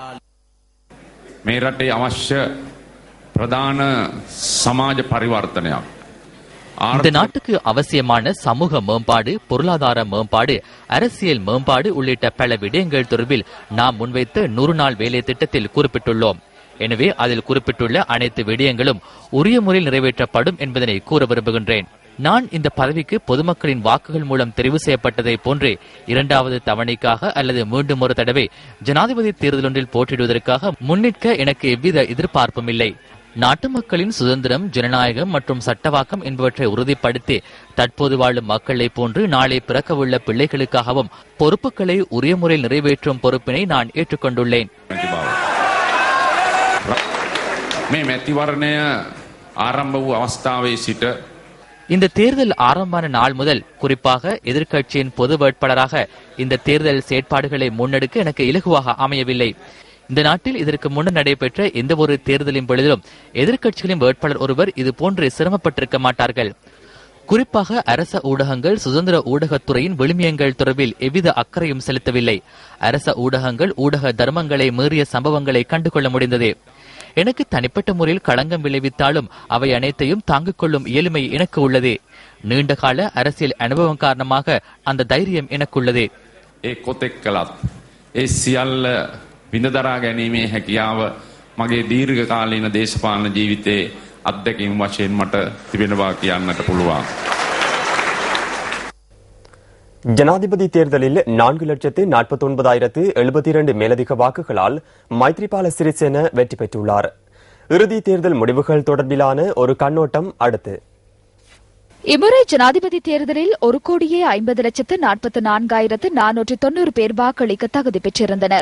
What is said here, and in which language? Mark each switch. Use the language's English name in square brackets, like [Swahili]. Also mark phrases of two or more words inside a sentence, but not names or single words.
[Sinhala] මේ රටේ අවශ්‍ය ප්‍රධාන සමාජ පරිවර්තනයක්. [Tamil] இந்த நாட்டுக்கு அவசியமான சமூக மேம்பாடு, பொருளாதார மேம்பாடு, அரசியல் மேம்பாடு உள்ளிட்ட பல விடயங்கள் தொடர்பில் நாம் முன்வைத்த 100 நாள் வேலை திட்டத்தில் குறிப்பிட்டுள்ளோம். எனவே அதில் குறிப்பிட்டுள்ள அனைத்து விடயங்களும் உரிய முறையில் நிறைவேற்றப்படும் என்பதனை கூற விரும்புகின்றேன். நான் இந்த பதவிக்கு பொதுமக்களின் வாக்குகள் மூலம் தெரிவு செய்யப்பட்டதை போன்றே 2வது தவணைக்காக அல்லது மீண்டும் ஒரு தடவை ஜனாதிபதி தேர்தல் ஒன்றில் போட்டியிடுவதற்காக முன்னிற்க எனக்கு எவ்வித எதிர்பார்ப்பும் இல்லை. நாட்டு மக்களின் சுதந்திரம், ஜனநாயகம் மற்றும் சட்டவாக்கம் என்பவற்றை உறுதிப்படுத்தி தற்போது வாழும் மக்களை போன்று நாளை பிறக்கவுள்ள பிள்ளைகளுக்காகவும் பொறுப்புகளை உரிய முறையில் நிறைவேற்றும் பொறுப்பினை நான் ஏற்றுக்கொண்டுள்ளேன். [Sinhala] මේ මැතිවරණය ආරම්භ වූ අවස්ථාවේ සිට [Tamil] இந்த தேர்தல் ஆரம்பமான நாள் முதல் குறிப்பாக எதிர்க்கட்சியின் பொது வேட்பாளராக இந்த தேர்தல் செயற்பாடுகளை முன்னெடுக்க எனக்கு இலகுவாக அமையவில்லை. இந்த நாட்டில் இதற்கு முன்னர் நடைபெற்ற எந்த ஒரு தேர்தலின் பொழுதிலும் எதிர்க்கட்சிகளின் வேட்பாளர் ஒருவர் இதுபோன்று சிரமப்பட்டிருக்க மாட்டார்கள். குறிப்பாக அரச ஊடகங்கள் சுதந்திர ஊடகத்துறையின் விழுமியங்கள் தொடர்பில் எவ்வித அக்கறையும் செலுத்தவில்லை. அரச ஊடகங்கள் ஊடக தர்மங்களை மீறிய சம்பவங்களை கண்டுகொள்ள முடிந்தது. எனக்கு தனிப்பட்ட முறையில் களங்கம் விளைவித்தாலும் அவை அனைத்தையும் தாங்கிக் கொள்ளும் இயலுமை எனக்கு உள்ளது. நீண்டகால அரசியல் அனுபவம் காரணமாக அந்த தைரியம் எனக்குள்ளது. [Sinhala] ඒ සියල්ල විඳදරා ගැනීමේ හැකියාව මගේ දීර්ඝ කාලීන දේශපාලන ජීවිතයේ අත්දැකීම් වශයෙන් මට තිබෙනවා කියන්නට පුළුවන්. [Tamil] ஜனாதிபதி தேர்தலில் 4,49,072 மேலதிக வாக்குகளால் மைத்ரிபால சிறிசேன வெற்றி பெற்றுள்ளார். இறுதி தேர்தல் முடிவுகள் தொடர்பிலான ஒரு கண்ணோட்டம் அடுத்து. இம்முறை ஜனாதிபதி தேர்தலில் 1,50,44,490 பேர் வாக்களிக்க தகுதி பெற்றிருந்தனர்.